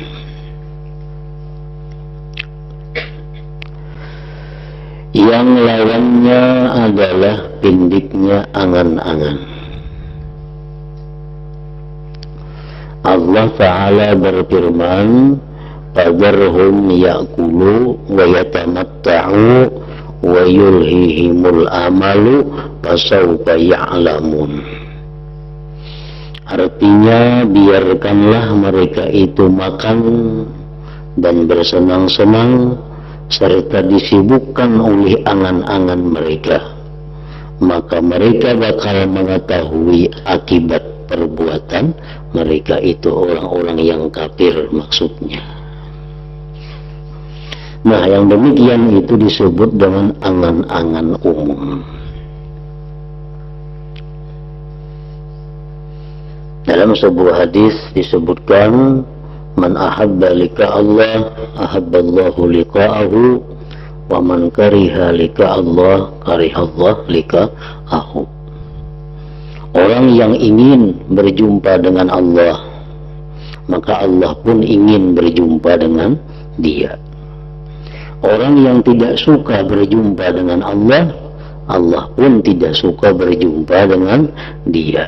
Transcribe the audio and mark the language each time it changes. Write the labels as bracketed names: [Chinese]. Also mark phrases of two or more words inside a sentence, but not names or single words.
[Indonesian] Yang lawannya adalah pindiknya angan-angan. Allah Ta'ala berfirman, [Arabic] "ذرهم يأكلوا ويتمتعوا ويلههم الأمل فسوف يعلمون." [Indonesian] Artinya, biarkanlah mereka itu makan dan bersenang-senang serta disibukkan oleh angan-angan mereka, maka mereka bakal mengetahui akibat perbuatan mereka itu, orang-orang yang kafir maksudnya. Nah, yang demikian itu disebut dengan angan-angan umum. Dalam sebuah hadis disebutkan, [Arabic] من أحب لقاء الله أحب الله لقاءه ومن كره لقاء الله كره الله لقاءه. [Indonesian] Orang yang ingin berjumpa dengan Allah, maka Allah pun ingin berjumpa dengan dia. Orang yang tidak suka berjumpa dengan Allah, Allah pun tidak suka berjumpa dengan dia.